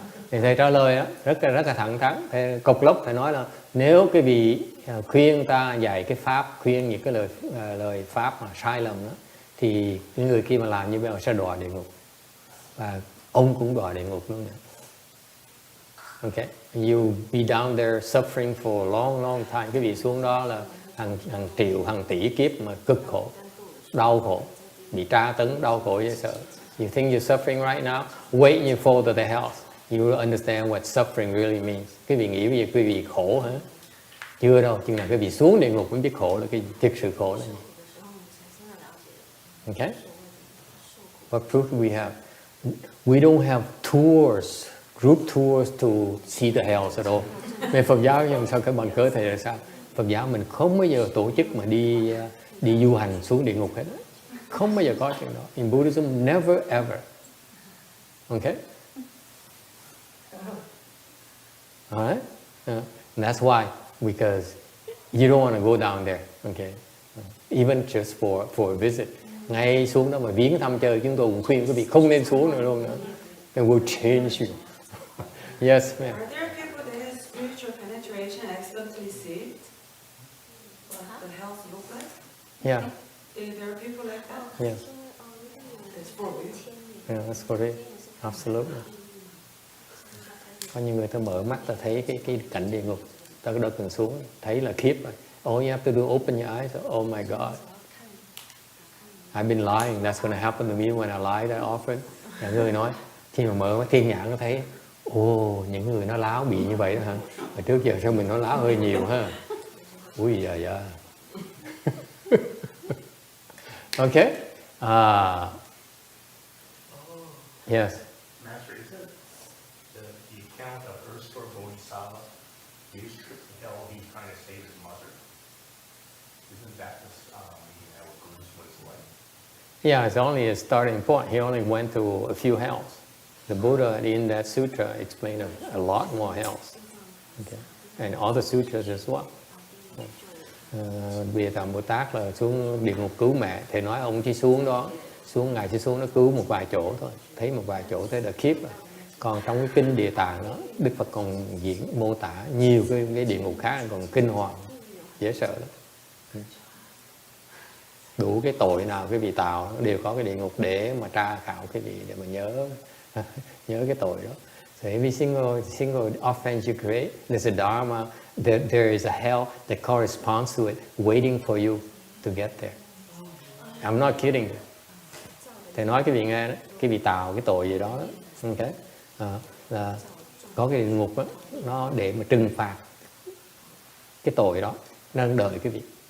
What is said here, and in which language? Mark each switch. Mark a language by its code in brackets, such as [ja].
[vi] Thì thầy trả lời rất là thẳng thắn. Cộc lốc thầy nói là nếu cái vị khuyên ta dạy cái pháp, khuyên những cái lời pháp mà sai lầm đó, thì những người kia mà làm như vậy họ sẽ đọa địa ngục. Và ông cũng đọa địa ngục luôn. [en] Okay, you be down there suffering for a long time. [vi] Cái vị xuống đó là hàng triệu, hàng tỷ kiếp mà cực khổ, đau khổ, bị tra tấn, đau khổ dễ sợ. [en] You think you're suffering right now? Wait and you fall to the hell. You will understand what suffering really means. [vi] Cái vị nghĩ bây giờ quý vị khổ hả? Chưa đâu, chừng nào cái vị xuống địa ngục mới biết khổ là cái gì, thực sự khổ là gì. [en] Okay? What proof do we have? We don't have tours. Group tours to see the hells at all. [vi] Về Phật giáo nhưng sao cái bằng cớ thầy là sao? Phật giáo mình không bao giờ tổ chức mà đi du hành xuống địa ngục hết. Không bao giờ có chuyện đó. [en] In Buddhism, never ever. Okay? Alright? That's why, because you don't want to go down there. Okay? Even just for a visit. [vi] Ngay xuống đó mà viếng thăm chơi, chúng tôi cũng khuyên quý vị không nên xuống nữa luôn nữa. [en] It will change you. Yes, ma'am. Are there people that have spiritual penetration accidentally see it? What the hell look like? Yeah. Is there people like that? Yes. It's for real. Yeah, that's for it. Absolutely. [vi] Có những người ta mở mắt ta thấy cái cảnh địa ngục, ta có đợt mình xuống thấy là khiếp rồi. [en] Oh, you have to do open your eyes. Oh my God. I've been lying. That's going to happen to me when I lied that often. [vi] Người nói Khi mà mở thiên nhãn nó thấy, những người nó láo bị như vậy đó hả? Mà trước giờ sao mình nói láo hơi nhiều ha? Ui giời ơi. [en] Okay. Yes. Master, isn't the account of Earthstore Bodhisattva, he was tripped to hell, he's trying to save his mother? Isn't that what Buddhism was like? Yeah, it's only a starting point. He only went to a few hells. The Buddha in that sutra explained a lot more hells. Okay. And other sutras as well. [vi] Bìa Tạm Bồ Tát là xuống địa ngục cứu mẹ, thì nói ông chỉ xuống đó, ngài chỉ xuống nó cứu một vài chỗ thôi, thấy một vài chỗ tới the kiếp. Còn trong cái kinh Địa Tạng đó, Đức Phật còn mô tả nhiều cái địa ngục khác còn kinh hoàng, dễ sợ lắm. Đủ cái tội nào cái vị tạo đều có cái địa ngục để mà tra khảo cái vị, để mà nhớ cái tội đó. [en] So every single offense you create, there's a dharma, there is a hell that corresponds to it, waiting for you to get there. I'm not kidding you. [vi] Thầy nói cái vị nghe đó, cái vị tạo cái tội gì đó, okay, là có cái địa ngục đó, nó để mà trừng phạt cái tội đó, nó đang đợi cái vị.